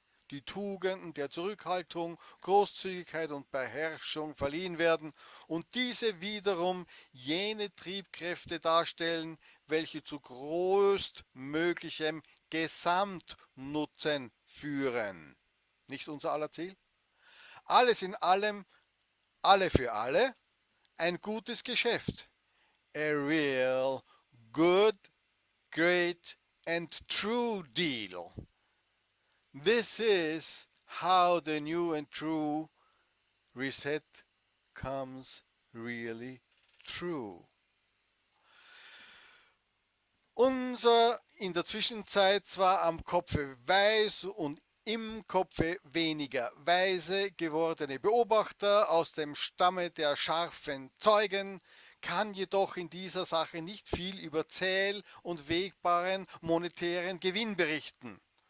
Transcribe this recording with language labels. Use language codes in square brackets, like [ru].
[de] die Tugenden der Zurückhaltung, Großzügigkeit und Beherrschung verliehen werden und diese wiederum jene Triebkräfte darstellen, welche zu größtmöglichem Gesamtnutzen führen. Nicht unser aller Ziel? Alles in allem, alle für alle, ein gutes Geschäft. [en] A real, good, great and true deal. This is how the new and true reset comes really true. [de] Unser in der Zwischenzeit zwar am Kopfe weiß und im Kopfe weniger weise gewordene Beobachter aus dem Stamme der scharfen Zeugen kann jedoch in dieser Sache nicht viel über zähl- und wegbaren monetären Gewinn berichten.